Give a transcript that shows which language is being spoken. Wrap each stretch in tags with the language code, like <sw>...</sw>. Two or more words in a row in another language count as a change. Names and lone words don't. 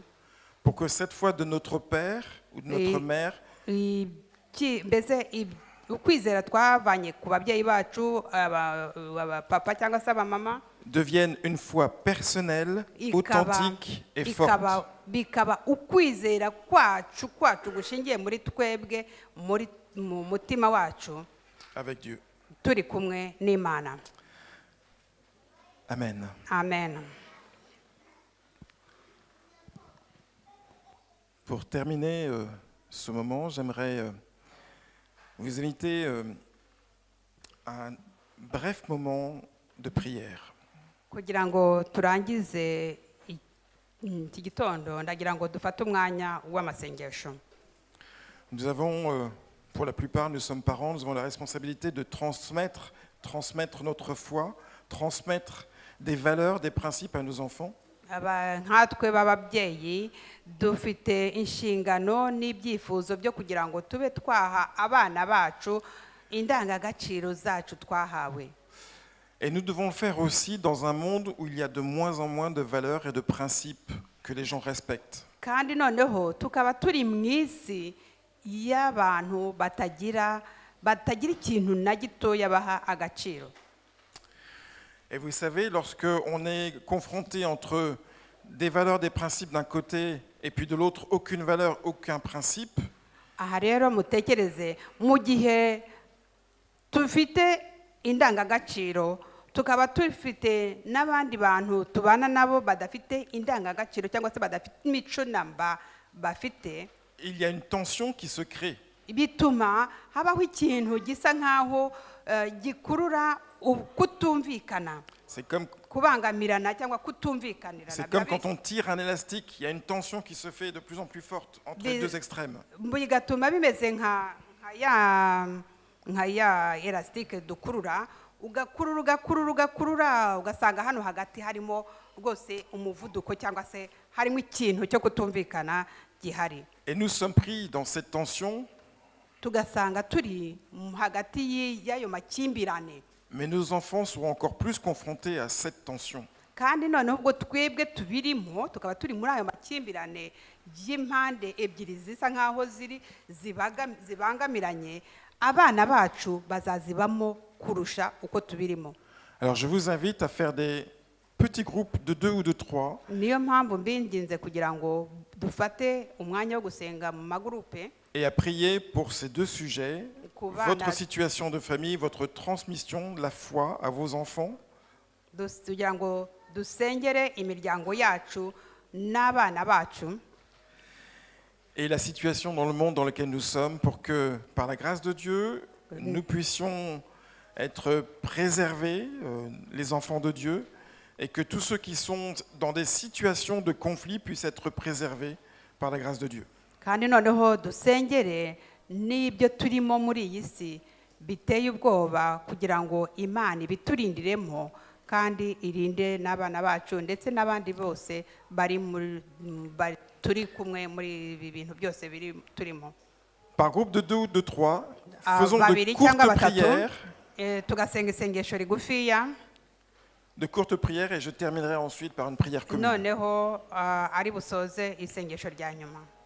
<fr>pour que cette foi de notre père ou de notre mère,</fr> <rw>mbese ukwizera twavanye ku babyeyi bacu, papa cyangwa se abamama,</rw> <fr>devienne une foi personnelle, authentique et forte.</fr> <rw>Bikaba ukwizera kwacu gushingiye muri twebwe, mu mutima wacu,</rw> <fr>avec Dieu.</fr> <rw>turi kumwe n'Imana.</rw> <fr>Amen.</fr> <rw>Amen.</rw> <fr>Pour terminer ce moment, j'aimerais vous inviter à un bref moment de prière.</fr> <rw>Kugira ngo turangize iki gitondo, ndagira ngo dufate umwanya w'amasengesho.</rw> <fr>Nous avons, pour la plupart, nous sommes parents, nous avons la responsabilité de transmettre notre foi, transmettre des valeurs, des principes à nos enfants.</fr> <rw>Nkatwe b'ababyeyi dufite inshingano n'ibyifuzo byo kugira ngo tube twaha abana bacu indangagaciro zacu twahawe.</rw> <fr>Et nous devons le faire aussi dans un monde où il y a de moins en moins de valeurs et de principes que les gens respectent.</fr> <rw>Kandi noneho tukaba turi mu isi y'abantu batagira ikintu na gitoya baha agaciro.</rw> <fr>Et vous savez, lorsque on est confronté entre des valeurs, des principes d'un côté et puis de l'autre aucune valeur, aucun principe.</fr> <rw>Aha rero mutekereze, mu gihe tufite indangagaciro, tukaba tufite n'abandi bantu tubana nabo badafite indangagaciro cyangwa se badafite imico namba bafite,</rw> <fr>il y a une tension qui se crée.</fr> <rw>Bituma habaho ikintu gisa nkaho gikurura kutumvikana.</rw> <fr>C'est comme</fr> <rw>kubangamirana cyangwa kutumvikanira.</rw> <fr>C'est comme quand on tire un élastique, il y a une tension qui se fait de plus en plus forte entre les deux extrêmes.</fr> <rw>Bigatuma bimeze nka ya elastique dukurura, ugakurura ugasanga hano hagati harimo rwose umuvuduko cyangwa se harimo ikintu cyo kutumvikana gihari</rw> <fr>Et nous sommes pris dans cette tension,</fr> <rw>tugasanga turi hagati y'ayo makimbirane</rw> <fr>mais nos enfants seront encore plus confrontés à cette tension.</fr> <rw>kandi noneho ubwo twebwe tubirimo tukaba turi muri ayo makimbirane y'impande ebyiri zisa nk'aho zibangamiranye abana bacu bazazibamo kurusha uko tubirimo.</rw> <fr>Alors je vous invite à faire des petits groupes de 2 ou de 3</fr> <rw>niyo mpamvu mbinginze kugira ngo dufate umwanya wo gusenga mu magurupe</rw> <fr>et à prier pour ces 2 sujets,</fr> <rw>Kubana-</rw> <fr>votre situation de famille, votre transmission de la foi à vos enfants,</fr> <rw>kugira ngo dusengere imiryango yacu n'abana bacu</rw> <fr>et la situation dans le monde dans lequel nous sommes, pour que, par la grâce de Dieu, nous puissions être préservés, les enfants de Dieu, et que tous ceux qui sont dans des situations de conflit puissent être préservés par la grâce de Dieu.</fr> <rw>kandi noneho dusengere n'ibyo turimo muri iyi si biteye ubwoba kugira ngo Imana ibiturindiremo kandi irinde n'abana bacu ndetse n'abandi bose turi kumwe muri ibi bintu byose turimo.</rw> <fr>Par groupe de 2 ou de 3, faisons de</fr> <rw>babiri cyangwa</rw> <fr>courtes</fr> <rw>batatu</rw> <fr>prières,</fr> <rw>tugasenga isengesho rigufiya</rw> <fr>et je terminerai ensuite par une prière commune.</fr> <rw>noneho ari busoze isengesho rya nyuma.</rw>